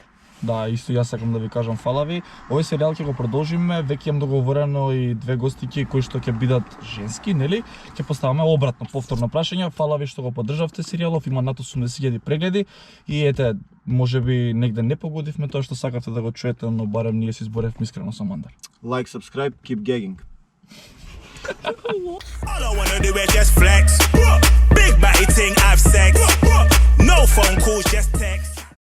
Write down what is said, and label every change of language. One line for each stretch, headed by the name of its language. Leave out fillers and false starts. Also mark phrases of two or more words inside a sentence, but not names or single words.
Macedonian: Да, исто јас сакам да ви кажам фала ви. Овој серијал ќе го продолжиме, веќе имам договорено и две гостики кои што ќе бидат женски, нели? Ќе поставаме обратно повторно прашање. Фала ви што го поддржавте серијалов, има над 80.000 прегледи и ете, можеби негде не погодивме тоа што сакате да го чуете, но барем ние си зборевме искрено со Мандар.
English: Like, subscribe, keep gagging. All I wanna do is just flex. Big body ting, have sex. No phone calls, just text.